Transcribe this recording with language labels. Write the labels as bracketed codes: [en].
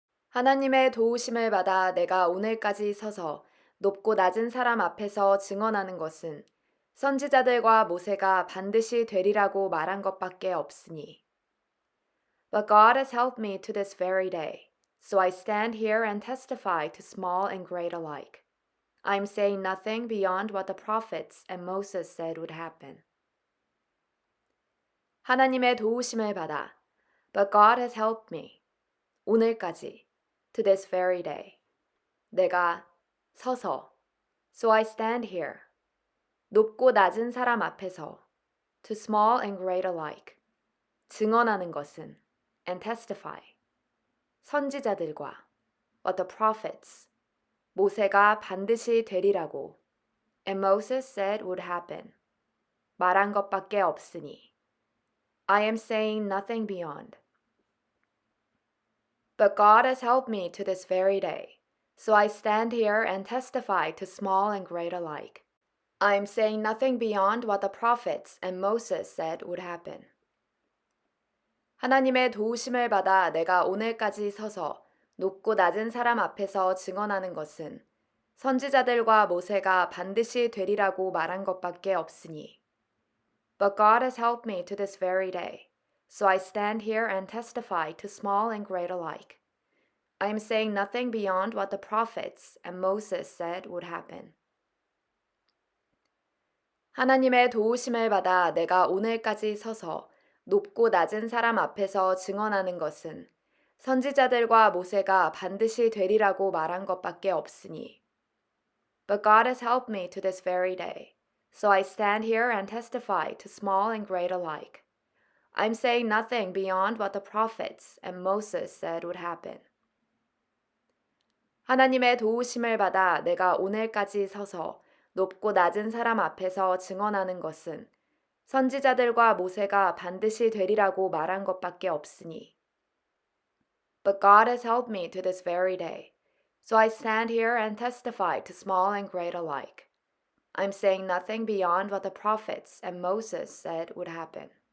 [ko] 하나님의 도우심을 받아 내가 오늘까지 서서 높고 낮은 사람 앞에서 증언하는 것은 선지자들과 모세가 반드시 되리라고 말한 것밖에 없으니. [en] But God has helped me to this very day, so I stand here and testify to small and great alike. I am saying nothing beyond what the prophets and Moses said would happen. [ko] 하나님의 도우심을 받아. [en] But God has helped me. [ko] 오늘까지. [en] To this very day. [ko] 내가 서서. [en] So I stand here. [ko] 높고 낮은 사람 앞에서. [en] To small and great alike. [ko] 증언하는 것은. [en] And testify. [ko] 선지자들과. [en] What the prophets. [ko] 모세가 반드시 되리라고. [en] And Moses said would happen. [ko] 말한 것밖에 없으니. [en] I am saying nothing beyond. But God has helped me to this very day, so I stand here and testify to small and great alike. I am saying nothing beyond what the prophets and Moses said would happen. [ko] 하나님의 도우심을 받아 내가 오늘까지 서서 높고 낮은 사람 앞에서 증언하는 것은 선지자들과 모세가 반드시 되리라고 말한 것밖에 없으니. [en] But God has helped me to this very day, so I stand here and testify to small and great alike. I am saying nothing beyond what the prophets and Moses said would happen. [ko] 하나님의 도우심을 받아 내가 오늘까지 서서 높고 낮은 사람 앞에서 증언하는 것은 선지자들과 모세가 반드시 되리라고 말한 것밖에 없으니. [en] But God has helped me to this very day, so I stand here and testify to small and great alike. I am saying nothing beyond what the prophets and Moses said would happen. [ko] 하나님의 도우심을 받아 내가 오늘까지 서서 높고 낮은 사람 앞에서 증언하는 것은 선지자들과 모세가 반드시 되리라고 말한 것밖에 없으니. [en] But God has helped me to this very day, so I stand here and testify to small and great alike. I am saying nothing beyond what the prophets and Moses said would happen.